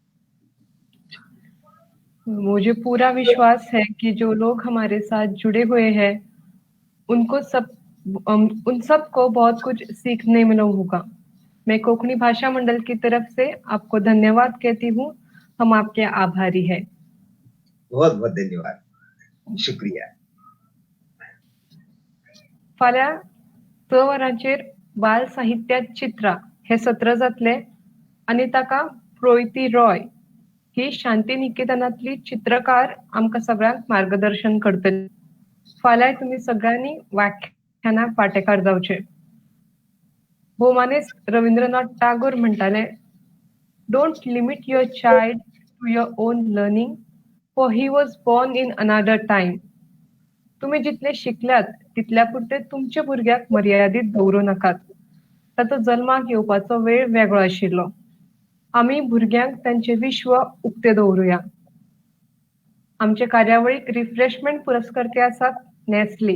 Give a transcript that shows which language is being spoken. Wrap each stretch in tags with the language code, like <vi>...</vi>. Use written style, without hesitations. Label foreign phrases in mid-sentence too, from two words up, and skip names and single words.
<hi>मुझे पूरा विश्वास है कि जो लोग हमारे साथ जुड़े हुए हैं उन सब को बहुत कुछ सीखने मिला होगा। मैं कोंकणी भाषा मंडल की तरफ से आपको धन्यवाद कहती हूँ। हम आपके आभारी हैं। बहुत बहुत धन्यवाद, शुक्रिया।</hi> <kok>फाल्यां 6 वरांचेर बाल साहित्यात चित्रां हे सत्र जातले आनी ताका प्रोइती रॉय ही शांती निकेतनातली चित्रकार आमकां सगळ्यांक मार्गदर्शन करतली। फाल्यां तुमी सगळ्यांनी व्याख्यानाक वांटेकार जावचे। भौमानेस्त रवींद्रनाथ टागोर म्हणटाले,</kok> <en>"Don't limit your child to your own learning, for he was born in another time."</en> <kok>तुम्ही जितले शिकल्यात तितल्या पुरते तुमच्या भुरग्याक मर्यादित दवरूं नाकात। ताचो जल्माक येवपाचो वेळ वेगळो आशिल्लो। आमी भुरग्यांक तांचे विश्व उक्ते दवरुया। आमचे कार्यावळीक रिफ्रेशमेंट पुरस्कर्ते आसात नेस्ले।</kok>